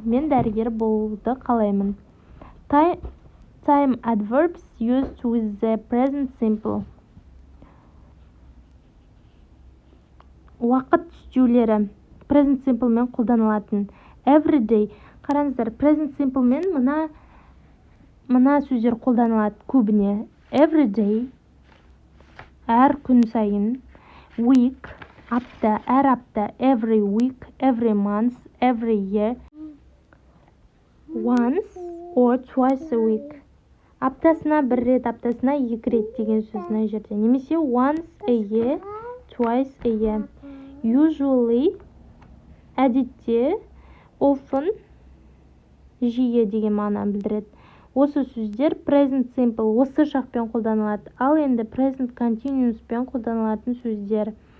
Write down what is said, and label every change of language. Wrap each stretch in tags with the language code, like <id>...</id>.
<kk>Мен дәрігер болуды қалаймын.</kk> <en>Time adverbs used with the present simple.</en> <kk>Уақыт түстеулері present simple мен қолданылатын.</kk> <en>Every day.</en> <kk>Қараңыздар, present simple мен мына сөздер қолданылады көбіне.</kk> <en>Every day,</en> <kk>әр күн сайын. Week, апта, әр апта.</kk> <en>Every week, every month, every year. Once or twice a week.</en> <kk>Аптасына бір рет, аптасына екі рет деген сөз мына жерде. Немесе</kk> <en>once a year, twice a year.</en> <kk>Usually, әдетте, often, жиі деген мағынаны білдіреді. Осы сөздер present simple осы шақпен қолданылады. Ал енді present continuous пен қолданылатын сөздер.</kk>